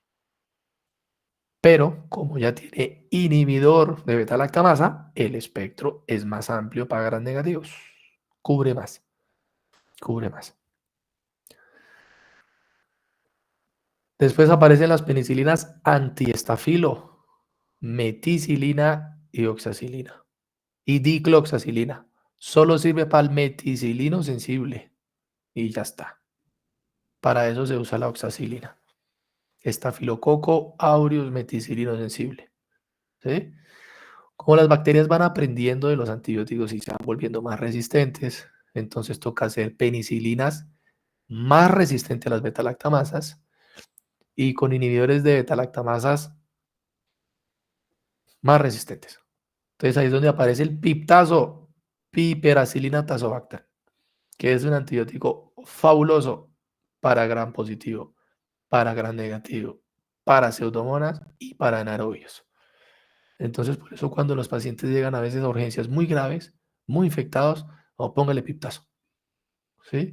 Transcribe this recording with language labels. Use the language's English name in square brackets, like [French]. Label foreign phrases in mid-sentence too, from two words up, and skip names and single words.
[Spanish] Pero como ya tiene inhibidor de beta-lactamasa, el espectro es más amplio para gram negativos. Cubre más. Cubre más. Después aparecen las penicilinas antiestafilo, meticilina y oxacilina. Y dicloxacilina. Solo sirve para el meticilino sensible. Y ya está. Para eso se usa la oxacilina. Estafilococo aureus meticilino sensible. ¿Sí? Como las bacterias van aprendiendo de los antibióticos y se van volviendo más resistentes, entonces toca hacer penicilinas más resistentes a las beta-lactamasas y con inhibidores de beta-lactamasas más resistentes. Entonces ahí es donde aparece el piptazo, piperacilina tazobactam, que es un antibiótico fabuloso para gram positivo, para gram negativo, para pseudomonas y para anaerobios. Entonces, por eso cuando los pacientes llegan a veces a urgencias muy graves, muy infectados, o póngale piptazo, ¿sí?